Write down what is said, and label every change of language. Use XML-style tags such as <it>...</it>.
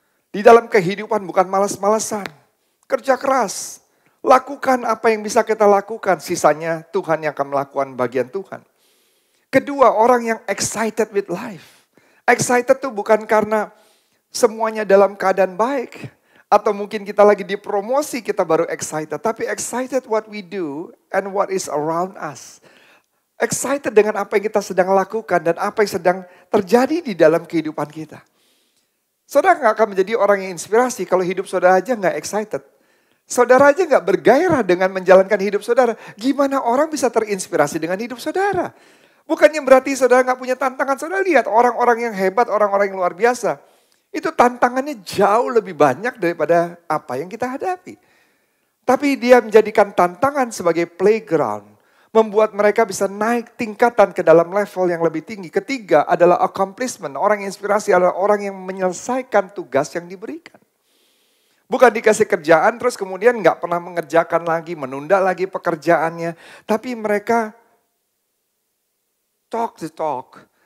<id>Di dalam kehidupan bukan malas-malasan. Kerja keras. Lakukan apa yang bisa kita lakukan. Sisanya Tuhan yang akan melakukan bagian Tuhan. Kedua, orang yang</id> <en>excited with life.</en> <id>Excited itu bukan karena semuanya dalam keadaan baik. Atau mungkin kita lagi dipromosi kita baru excited. Tapi</id> <en>excited what we do and what is around us.</en> <id>Excited dengan apa yang kita sedang lakukan dan apa yang sedang terjadi di dalam kehidupan kita. Saudara gak akan menjadi orang yang inspirasi kalau hidup saudara aja gak excited. Saudara aja gak bergairah dengan menjalankan hidup saudara. Gimana orang bisa terinspirasi dengan hidup saudara? Bukannya berarti saudara gak punya tantangan. Saudara lihat orang-orang yang hebat, orang-orang yang luar biasa. Itu tantangannya jauh lebih banyak daripada apa yang kita hadapi. Tapi dia menjadikan tantangan sebagai playground. Membuat mereka bisa naik tingkatan ke dalam level yang lebih tinggi. Ketiga adalah accomplishment. Orang yang inspirasi adalah orang yang menyelesaikan tugas yang diberikan. Bukan dikasih kerjaan terus kemudian nggak pernah mengerjakan lagi, menunda lagi pekerjaannya. Tapi mereka</id> <en>talk the talk.</en>